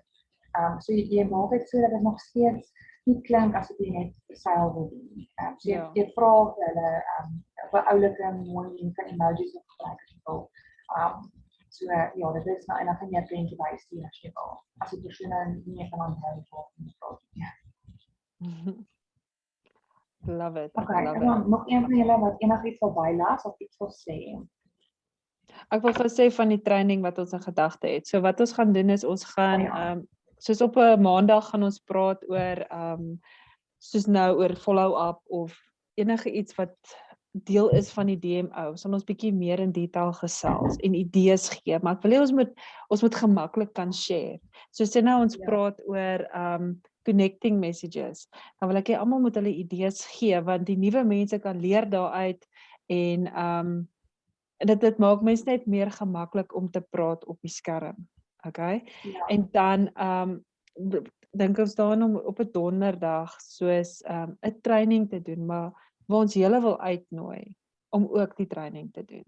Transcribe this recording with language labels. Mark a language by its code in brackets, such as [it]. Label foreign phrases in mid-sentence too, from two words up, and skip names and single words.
[af] So jy maak dit so dat dit nog steeds nie klink asof jy net sale wil doen. So jy vra vir hulle op 'n oulike mooi kan emojis of gebruik as jy wil. So ja, dit is nou en dan kan jy 'n prentjie bystuur as jy wil. As die persoon nie kan onthou wat jy vra nie. [en] Love it. Okay, Love [af] en [en] it. [af] dan nog een van julle wat enigiets wil bylas of iets wil sê. Ek wil gou sê van die training wat ons in gedagte het. So wat ons gaan doen is ons gaan Ja. soos op 'n maandag gaan ons praat oor soos nou oor follow-up of enige iets wat deel is van die DMO. Sal ons bietjie meer in detail gesels en idees gee, maar ek wil hê ons moet gemaklik kan share. So sê nou ons praat oor [en] connecting messages. [af] Dan wil ek hê almal moet hulle idees gee want die nuwe mense kan leer daaruit en dit maak mense net meer gemaklik om te praat op die skerm. [en] Okay? [af] Ja. En dan dink ons daaraan om op 'n donderdag soos 'n training te doen, maar waar ons julle wil uitnooi om ook die training te doen.